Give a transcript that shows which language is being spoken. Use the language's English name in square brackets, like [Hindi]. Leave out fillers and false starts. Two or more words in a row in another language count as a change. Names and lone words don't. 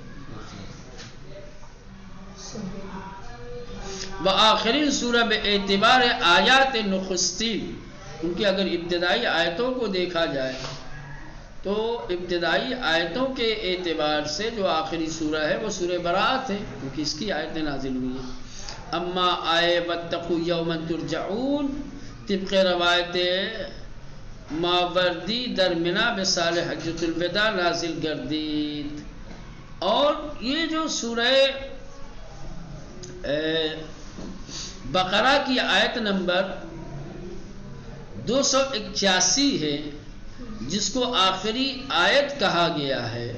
[Persian] وآخرین سورہ بے اعتبار آیات نخستی [Urdu] ان کی اگر ابتدائی آیتوں کو دیکھا جائے تو ابتدائی آیتوں کے اعتبار سے جو آخری سورہ ہے وہ سورہ براءت ہے کیونکہ اس کی آیتیں نازل ہوئی ہیں. [Persian] اما آئے [Arabic] واتقوا یوما ترجعون [Persian] طبق روایت ماوردی در منا بسال حجۃ الوداع نازل گردید. [Urdu] اور یہ جو سورہ بقرہ کی آیت نمبر 281 ہے جس کو آخری آیت کہا گیا ہے.